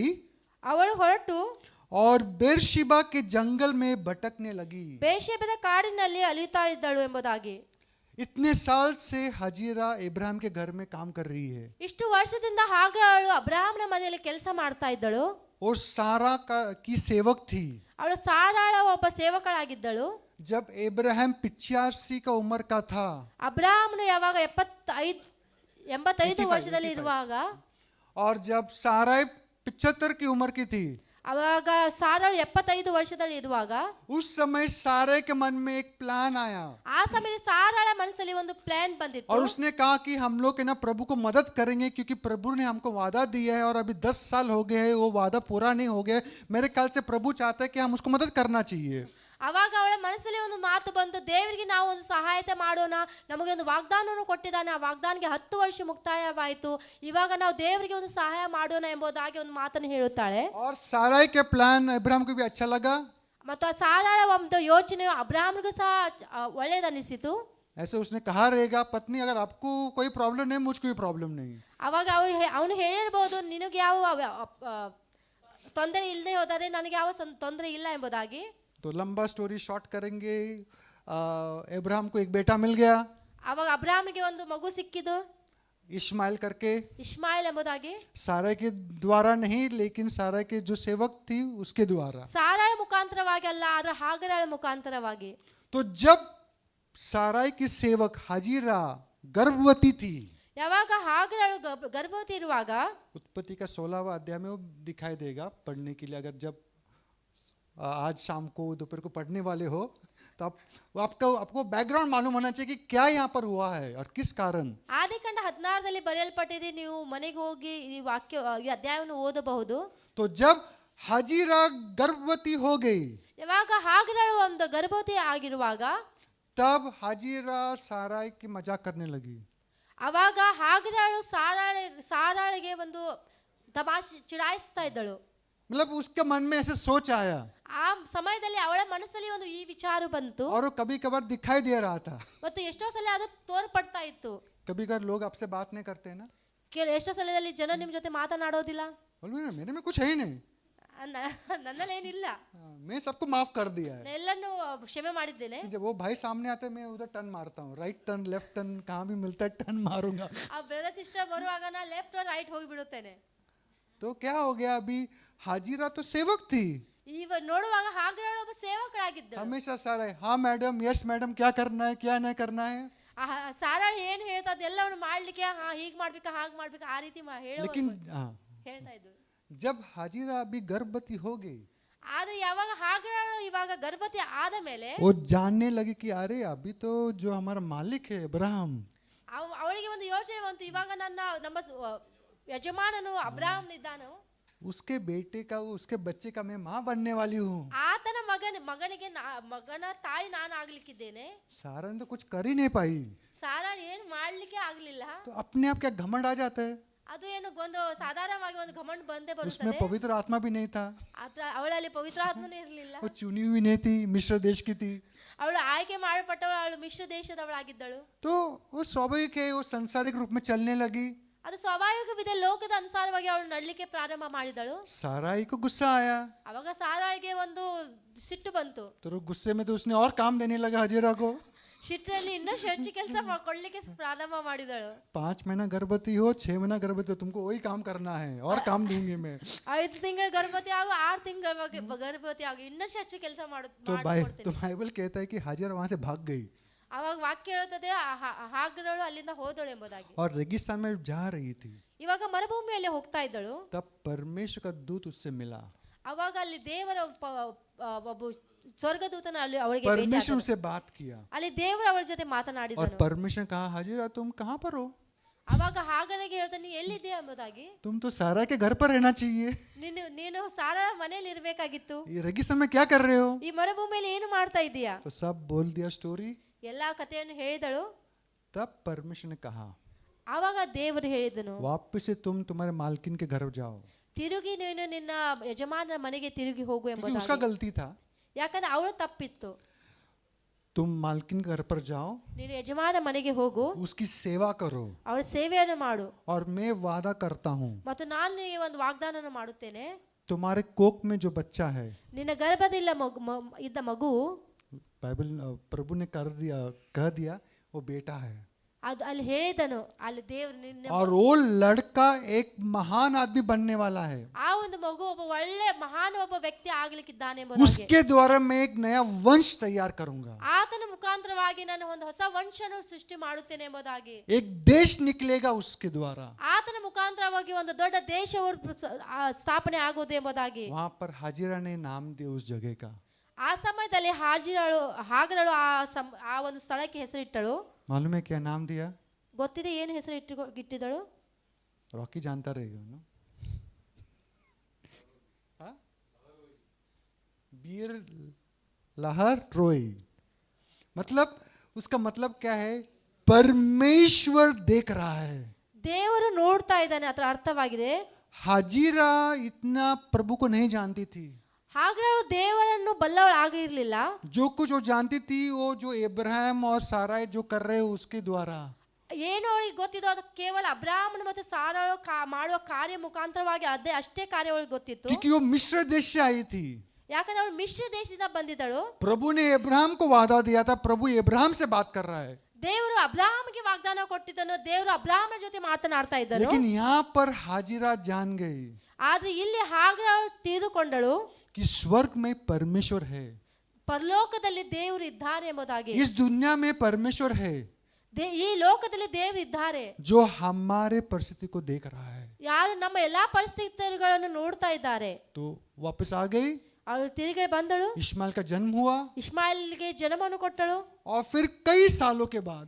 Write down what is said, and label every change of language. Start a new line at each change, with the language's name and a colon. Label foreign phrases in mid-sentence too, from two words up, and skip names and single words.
Kannada: ಅವಳು ಹೊರಟು
Hindi: और बेरशिबा के जंगल में भटकने लगी.
Kannada: ಬೇಷೆಬದ ಕಾಡಿನಲ್ಲಿ ಅಲಿತಾ ಇದ್ದಳು ಎಂಬುದಾಗಿ.
Hindi: इतने साल से हजीरा इब्राहिम के घर में काम कर रही है
Kannada: ಇಷ್ಟು ವರ್ಷದಿಂದ ಹಾಗರಳು ಅಬ್ರಹಾಮನ ಮನೆಯಲ್ಲಿ ಕೆಲಸ ಮಾಡ್ತಾ ಇದ್ದಳು.
Hindi: और सारा की सेवक थी.
Kannada: ಅವಳು ಸಾರಾಳ ಒಬ್ಬ ಸೇವಕಳಾಗಿದ್ದಳು.
Hindi: जब इब्राहिम 85 का उम्र का था,
Kannada: ಅಬ್ರಹಾಮನು ಯಾವಾಗ 85 ವರ್ಷದಲ್ಲಿ ಇರುವಾಗ,
Hindi: और जब साराई 75 की उम्र की थी,
Kannada: ಅವಾಗ ಸಾರಾಳು 75 ವರ್ಷದಲ್ಲಿ ಇರುವಾಗ,
Hindi: उस समय सारे के मन में एक प्लान आया
Kannada: ಆ ಸಮಯದಲ್ಲಿ ಸಾರಾಳ ಮನಸ್ಸಲ್ಲಿ ಒಂದು ಪ್ಲಾನ್ ಬಂದಿತ್ತು.
Hindi: और उसने कहा कि हम लोग है ना प्रभु को मदद करेंगे, क्योंकि प्रभु ने हमको वादा दिया है और अभी 10 साल हो गए हैं, वो वादा पूरा नहीं हो गया. मेरे ख्याल से प्रभु चाहता है कि हम उसको मदद करना चाहिए.
Kannada: ಅವಾಗ ಅವಳ ಮನಸ್ಸಲ್ಲಿ ಒಂದು ಮಾತು ಬಂತು, ದೇವರಿಗೆ ನಾವು ಒಂದು ಸಹಾಯತೆ ಮಾಡೋಣ, ನಮಗೆ ಒಂದು ವಾಗ್ದಾನವನ್ನು ಕೊಟ್ಟಿದ್ದಾನೆ, ಆ ವಾಗ್ದಾನಕ್ಕೆ 10 ವರ್ಷ ಮುಕ್ತಾಯವಾಯಿತು, ಇವಾಗ ನಾವು ದೇವರಿಗೆ ಒಂದು ಸಹಾಯ ಮಾಡೋಣ ಎಂಬುದಾಗಿ ಒಂದು ಮಾತನ್ನು ಹೇಳುತ್ತಾಳೆ.
Hindi: और साराई के प्लान इब्राहिम को भी अच्छा लगा.
Kannada: ಮತ್ತು ಆ ಸಾರಾಳ ಒಂದು ಯೋಚನೆ ಅಬ್ರಹಾಮನಿಗೂ ಸಹ ಒಳ್ಳೆಯದನಿಸಿತು.
Hindi: ऐसे उसने कहा रहेगा, पत्नी अगर आपको कोई प्रॉब्लम नहीं, मुझको भी प्रॉब्लम नहीं.
Kannada: ಅವಾಗ ಅವನು ಹೇಳಿರ್ಬೋದು, ನಿನಗೆ ಯಾವ ತೊಂದರೆ ಇಲ್ಲದೆ ಹೋದರೆ ನನಗೆ ಯಾವ ತೊಂದರೆ ಇಲ್ಲ ಎಂಬುದಾಗಿ.
Hindi: तो लंबा
English: story short
Hindi: करेंगे, इब्राहिम को एक बेटा मिल गया,
Kannada: ಅವಾಗ ಅಬ್ರಹಾಮನಿಗೆ ಒಂದು ಮಗು ಸಿಕ್ಕಿತು,
Hindi: इस्माइल करके.
Kannada: ಇಸ್ಮಾಯಿಲ್ ಎಂಬುದಾಗಿ.
Hindi: सारा के द्वारा नहीं, लेकिन सारा के जो सेवक थी उसके द्वारा.
Kannada: ಸಾರಾಳ ಮುಖಾಂತರವಾಗಿ ಅಲ್ಲ, ಆದ್ರೆ ಹಾಗರಳ ಮುಖಾಂತರವಾಗಿ.
Hindi: तो जब साराई की सेवक हाजिरा गर्भवती थी,
Kannada: ಯಾವಾಗ ಹಾಗರಳು ಗರ್ಭವತಿ ಇರುವಾಗ,
Hindi: उत्पत्ति का 16वां अध्याय में वो दिखाई देगा पढ़ने के लिए. अगर जब आज शाम को दोपहर को पढ़ने वाले हो तो आपको बैकग्राउंड मालूम होना चाहिए कि क्या यहाँ पर हुआ है और किस कारण.
Kannada: ಆದಿಕಾಂಡ 16ರಲ್ಲಿ ಬರೆಯಲ್ಪಟ್ಟಿದೆ, ನೀವು ಮನೆಗೆ ಹೋಗಿ ಈ ಅಧ್ಯಾಯವನ್ನು ಓದಬಹುದು.
Hindi: तो जब हाजिरा गर्भवती हो गई,
Kannada: ಯಾವಾಗ ಹಾಗರಳು ಒಂದು ಗರ್ಭವತಿ ಆಗಿರುವಾಗ,
Hindi: तब हाजिरा साराई की मजाक करने लगी.
Kannada: ಅವಾಗ ಹಾಗರಳು ಸಾರಾಳಿಗೆ ಒಂದು ತಮಾಷೆ ಚಿಡಾಯಿಸ್ತಾ ಇದ್ದಳು.
Hindi: मतलब उसके मन में ऐसे सोच आया
Kannada: ಆ ಸಮಯದಲ್ಲಿ ಅವಳ ಮನಸ್ಸಲ್ಲಿ ಒಂದು ಈ ವಿಚಾರ ಬಂತು.
Hindi: और वो कभी कभार दिखाई दे रहा था.
Kannada: ಮತ್ತು ಎಷ್ಟೋ ಸಲ ಅದು ತೋರ್ಪಡ್ತಾ ಇತ್ತು.
Hindi: कभी कभार लोग आपसे बात नहीं करते हैं ना,
Kannada: ಎಷ್ಟೋ ಸಲದಲ್ಲಿ ಜನ ನಿಮ್ ಜೊತೆ ಮಾತನಾಡೋದಿಲ್ಲ.
Hindi: बोलो ना मेरे में कुछ है ही नहीं,
Kannada: ನನ್ನಲ್ಲಿ ಏನಿಲ್ಲ,
Hindi: मैं सबको माफ कर दिया है.
Kannada: ಎಲ್ಲನೂ ಕ್ಷಮೆ ಮಾಡಿದ್ದೇನೆ.
Hindi: जब वो भाई सामने आते हैं मैं उधर टर्न मारता हूँ,
English: right turn left turn
Hindi: कहाँ भी मिलता है टर्न मारूंगा.
Kannada: ಆ
English: brother sister
Kannada: ಬರುವಾಗ ನಾ
English: left right
Kannada: ಹೋಗಿ ಬಿಡುತ್ತೇನೆ.
Hindi: तो क्या हो गया, अभी हाजिरा तो सेवक थी,
Kannada: ಈಗ ನೋಡುವಾಗ ಹಾಗರಳು ಒಬ್ಬ ಸೇವಕಳಾಗಿದ್ದಳು.
Hindi: हमेशा सारा हाँ मैडम,
English: yes madam,
Hindi: क्या करना है क्या नहीं करना है.
Kannada: ಸಾರಾಳು ಏನು ಹೇಳ್ತಾ ಅದೆಲ್ಲವನ್ನು ಮಾಡ್ಲಿಕ್ಕೆ ಹೀಗ್ ಮಾಡ್ಬೇಕಾ ಹಾಗೆ ಮಾಡ್ಬೇಕಾ ಆ ರೀತಿ
Hindi: लेकिन
Kannada: ಹೇಳ್ತಾ ಇದ್ರು.
Hindi: जब हाजिरा अभी गर्भवती हो गई,
Kannada: ಆದ್ರೆ ಯಾವಾಗ ಹಾಗರಳು ಇವಾಗ ಗರ್ಭವತಿ ಆದ ಮೇಲೆ
Hindi: वो जानने लगी कि अरे अभी तो जो हमारा मालिक है अब्राहम,
Kannada: ಅವಳಿಗೆ ಒಂದು ಯೋಚನೆ ಬಂತು, ಇವಾಗ ನಮ್ಮ ಯಜಮಾನನು ಅಬ್ರಹಾಮ್ ಇದ್ದಾನೋ,
Hindi: उसके बेटे का उसके बच्चे का मैं माँ बनने वाली हूँ.
Kannada: ಆತನ ಮಗನ ತಾಯಿ ನಾನು ಆಗ್ಲಿಕ್ಕಿದ್ದೇನೆ.
Hindi: सारा ने तो कुछ कर ही नहीं पाई,
Kannada: ಸಾರಾ ಏನು ಮಾಡ್ಲಿಕ್ಕೆ ಆಗ್ಲಿಲ್ಲ.
Hindi: तो अपने आप क्या घमंड आ जाता है.
Kannada: ಅದು ಏನು ಒಂದು ಸಾಧಾರಣವಾಗಿ ಒಂದು घमंड ಬಂದೇ
Hindi: उसमें
Kannada: ಬರುತ್ತದೆ.
Hindi: पवित्र आत्मा भी नहीं था,
Kannada: ಅವಳಲ್ಲಿ ಪವಿತ್ರ ಆತ್ಮನೇ ಇರಲಿಲ್ಲ.
Hindi: वो चुनी हुई नहीं थी, मिश्र देश की थी.
Kannada: ಅವಳು ಆಯ್ಕೆ ಮಾಡಲ್ಪಟ್ಟವಳು, ಅವಳು ಮಿಶ್ರ ದೇಶದವಳಾಗಿದ್ದಳು.
Hindi: तो वो स्वाभाविक है, वो संसारिक रूप में चलने लगी.
Kannada: ಅದು ಸ್ವಾಭಾವಿಕವಿದೆ, ಲೋಕದ ಅನುಸಾರವಾಗಿ ಅವಳು ನಡಲಿಕ್ಕೆ ಪ್ರಾರಂಭ ಮಾಡಿದಳು.
Hindi: साराई को गुस्सा आया,
Kannada: ಅವಾಗ ಸಾರಾಳಿಗೆ ಒಂದು ಸಿಟ್ಟು ಬಂತು.
Hindi: तो गुस्से में तो उसने और काम देने लगा हाजिरा को.
Kannada: ಸಿಟ್ಟಲ್ಲಿ ಇನ್ನಷ್ಟು ಹೆಚ್ಚು ಕೆಲಸ ಕೊಡ್ಲಿಕ್ಕೆ ಪ್ರಾರಂಭ ಮಾಡಿದಳು.
Hindi: 5 महीना गर्भवती हो, 6 महीना गर्भवती हो, तुमको वही काम करना है और काम दूंगी मैं.
Kannada: 5 ತಿಂಗಳ ಗರ್ಭವತಿ ಆಗು, 6 ತಿಂಗಳ ಗರ್ಭವತಿ ಆಗು, ಇನ್ನಷ್ಟು ಹೆಚ್ಚು ಕೆಲಸ
Hindi: तो बाइबल कहता है कि हाजिरा वहां से भाग गई.
Kannada: ಅವಾಗ ವಾಕ್ಯ ಹೇಳುತ್ತದೆ ಹಾಗರಳು ಅಲ್ಲಿಂದ ಹೋದಳು ಎಂಬುದಾಗಿ.
Hindi: और रेगिस्तान में जा रही थी,
Kannada: ಇವಾಗ ಮರುಭೂಮಿಯಲ್ಲಿ ಹೋಗ್ತಾ ಇದ್ದಳು.
Hindi: तब परमेश्वर का दूत उससे मिला.
Kannada: ಅವಾಗ ಅಲ್ಲಿ ದೇವರ ಒಬ್ಬ ಸ್ವರ್ಗದೂತನ ಅಲ್ಲಿ ಅವಳಿಗೆ ಭೇಟಿ
Hindi: परमेश्वर
Kannada: ಆದನು.
Hindi: से बात किया
Kannada: ಅಲ್ಲಿ ದೇವರು ಅವಳ ಜೊತೆ
Hindi: और
Kannada: ಮಾತನಾಡಿದನು.
Hindi: परमेश्वर ने कहा, हाजिरा तुम कहाँ पर हो?
Kannada: ಅವಾಗ ಹಾಗನಿಗೆ ಹೇಳ್ತಾನೆ, ನೀ ಎಲ್ಲಿದ್ದೀಯ ಎಂಬುದಾಗಿ.
Hindi: तुम तो सारा के घर पर रहना चाहिए,
Kannada: ನೀನು ಸಾರಾ ಮನೆಯಲ್ಲಿ ಇರಬೇಕಾಗಿತ್ತು.
Hindi: ये रेगिस्तान में क्या कर रहे हो?
Kannada: ಈ ಮರುಭೂಮಿಯಲ್ಲಿ ಏನು ಮಾಡ್ತಾ ಇದ್ದೀಯಾ?
Hindi: तो सब बोल दिया स्टोरी.
Kannada: ಎಲ್ಲಾ ಕಥೆಯನ್ನು ಹೇಳಿದಳು.
Hindi: तब परमेश्वर ने कहा,
Kannada: ಆವಾಗ ದೇವರು ಹೇಳಿದನು,
Hindi: वापस से तुम तुम्हारे मालकिन के घर जाओ,
Kannada: ತಿರುಗಿ ನೀನು ನಿನ್ನ ಯಜಮಾನರ ಮನೆಗೆ ತಿರುಗಿ ಹೋಗು
Hindi: क्योंकि उसका
Kannada: ಎಂಬುದಾಗಿ.
Hindi: गलती था.
Kannada: ಯಾಕಂದ್ರೆ ಅವಳು ತಪ್ಪಿತ್ತು.
Hindi: तुम मालकिन के घर पर जाओ,
Kannada: ನೀನು ಯಜಮಾನ ಮನೆಗೆ ಹೋಗು,
Hindi: उसकी सेवा करो,
Kannada: ಅವಳ ಸೇವೆಯನ್ನು ಮಾಡು,
Hindi: और मैं वादा करता हूँ
Kannada: ಮತ್ತು ನಾನು ನಿನಗೆ ಒಂದು ವಾಗ್ದಾನವನ್ನು ಮಾಡುತ್ತೇನೆ.
Hindi: तुम्हारे कोख में जो बच्चा है,
Kannada: ನಿನ್ನ ಗರ್ಭದಲ್ಲಿ ಇದ್ದ ಮಗು,
Hindi: बाइबल प्रभु ने कह दिया वो बेटा है,
Kannada: ಅದು ಅಲ್ಲಿ ಹೇಳಿದನು, ಅಲ್ಲಿ ದೇವರು ನಿನ್ನ
Hindi: और वो लड़का एक महान आदमी बनने वाला है.
Kannada: ಆ ಒಂದು ಮಗು ಒಬ್ಬ ಒಳ್ಳೆ ಮಹಾನ್ ಒಬ್ಬ ವ್ಯಕ್ತಿ ಆಗ್ಲಿಕ್ಕಿದ್ದಾನೆ ಎಂಬುದಾಗಿ.
Hindi: उसके द्वारा मैं एक नया वंश तैयार करूंगा,
Kannada: ಆತನ ಮುಖಾಂತರವಾಗಿ ನಾನು ಒಂದು ಹೊಸ ವಂಶನ ಸೃಷ್ಟಿ ಮಾಡುತ್ತೇನೆ ಎಂಬುದಾಗಿ.
Hindi: एक देश निकलेगा उसके द्वारा.
Kannada: ಆತನ ಮುಖಾಂತರವಾಗಿ ಒಂದು ದೊಡ್ಡ ದೇಶವು ಸ್ಥಾಪನೆ ಆಗುವುದು ಎಂಬುದಾಗಿ.
Hindi: वहां पर हाजिरा ने नाम दिया उस जगह का.
Kannada: ಆ ಸಮಯದಲ್ಲಿ ಹಾಗರಳು ಆ ಒಂದು ಸ್ಥಳಕ್ಕೆ ಹೆಸರಿಟ್ಟಳು.
Hindi: मालूम है क्या नाम दिया?
Kannada: ಗೊತ್ತಿದೆ ಏನು ಹೆಸರು ಇಟ್ಟಿದ್ದಳು?
Hindi: रॉकी जानता रहेगा ना. हाँ? बीर लहर ट्रोई. मतलब उसका मतलब क्या है? परमेश्वर देख रहा है.
Kannada: ದೇವರು ನೋಡ್ತಾ ಇದ್ದಾನೆ, ಅದರ ಅರ್ಥವಾಗಿದೆ.
Hindi: हाजिरा इतना प्रभु को नहीं जानती थी.
Kannada: ಹಾಗರಳು ದೇವರನ್ನು ಬಲ್ಲವಳು ಆಗಿರಲಿಲ್ಲ.
Hindi: जो कुछ वो जानती थी वो जो इब्राहिम और साराई जो कर रहे हो उसके द्वारा.
Kannada: ಏನು ಅವಳಿಗೆ ಗೊತ್ತಿದ್ದು ಅದು ಕೇವಲ ಅಬ್ರಾಹ್ಮಣ ಮತ್ತು ಸಾರಳು ಮಾಡುವ ಕಾರ್ಯ ಮುಖಾಂತರವಾಗಿ ಅಷ್ಟೇ ಕಾರ್ಯ ಅವಳಿಗೆ ಗೊತ್ತಿತ್ತು.
Hindi: क्योंकि वो मिस्र देश से आई थी.
Kannada: ಯಾಕಂದ್ರೆ ಅವಳು ಮಿಶ್ರ ದೇಶದಿಂದ ಬಂದಿದ್ದಳು.
Hindi: प्रभु ने इब्राहिम को वादा दिया था, प्रभु इब्राहिम से बात कर रहा है.
Kannada: ದೇವರು ಅಬ್ರಾಹ್ಮನಿಗೆ ವಾಗ್ದಾನ ಕೊಟ್ಟಿದ್ದನು, ದೇವರು ಅಬ್ರಾಹ್ಮನ ಜೊತೆ ಮಾತನಾಡ್ತಾ ಇದ್ದನು.
Hindi: लेकिन यहाँ पर हाजिरा जान गई
Kannada: ಆದ್ರೆ ಇಲ್ಲಿ ಹಾಗರಳು ತಿಳಿದುಕೊಂಡಳು,
Hindi: कि स्वर्ग में परमेश्वर है,
Kannada: ಪರಲೋಕದಲ್ಲಿ ದೇವರು ಇದ್ದಾರೆ ಎಂಬುದಾಗಿ.
Hindi: इस दुनिया में परमेश्वर है
Kannada: ಈ ಲೋಕದಲ್ಲಿ ದೇವರು ಇದ್ದಾರೆ,
Hindi: जो हमारे परिस्थिति को देख रहा है.
Kannada: ಯಾರು ನಮ್ಮ ಎಲ್ಲಾ ಪರಿಸ್ಥಿತಿಗಳನ್ನು ನೋಡ್ತಾ ಇದ್ದಾರೆ.
Hindi: तो वापस आ गई,
Kannada: ಅವಳು ತಿರುಗಿ ಬಂದಳು,
Hindi: इस्माइल का जन्म हुआ,
Kannada: ಇಸ್ಮಾಯಿಲ್ಗೆ ಜನ್ಮವನ್ನು ಕೊಟ್ಟಳು.
Hindi: और फिर कई सालों के बाद